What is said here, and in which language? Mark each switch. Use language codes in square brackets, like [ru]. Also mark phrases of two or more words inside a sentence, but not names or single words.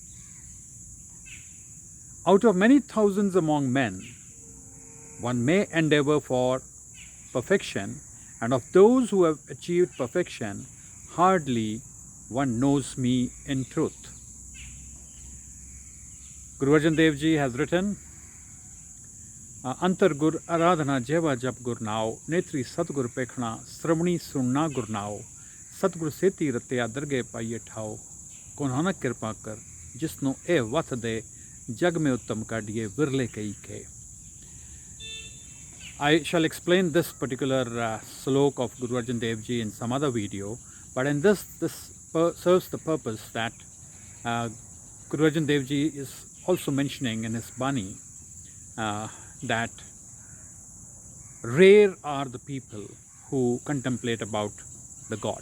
[en] Out of many thousands among men, one may endeavor for perfection, and of those who have achieved perfection, hardly one knows me in truth. Guru Arjan Dev Ji has written, [pa] ਅੰਤਰਿ ਗੁਰੁ ਆਰਾਧਣਾ ਜਿਹਵਾ ਜਪਿ ਗੁਰ ਨਾਉ, ਨੇਤ੍ਰੀ ਸਤਿਗੁਰੁ ਪੇਖਣਾ, ਸ੍ਰਵਣੀ ਸੁਨਣਾ ਗੁਰ ਨਾਉ, ਸਤਿਗੁਰ ਸੇਤੀ ਰਤਿਆ ਦਰਗਹ ਪਾਈਐ ਠਾਉ, ਕਹੁ ਨਾਨਕ ਕਿਰਪਾ ਕਰੇ, ਜਿਸ ਨੋ ਏਹ ਵਥੁ ਦੇਇ, ਜਗ ਮਹਿ ਉਤਮ ਕਾਢੀਅਹਿ ਵਿਰਲੇ ਕੇਈ ਕੇਇ. [en] I shall explain this particular slok of Guru Arjan Dev Ji in some other video, but in this serves the purpose that Guru Arjan Dev Ji is also mentioning in his Bani that rare are the people who contemplate about the God.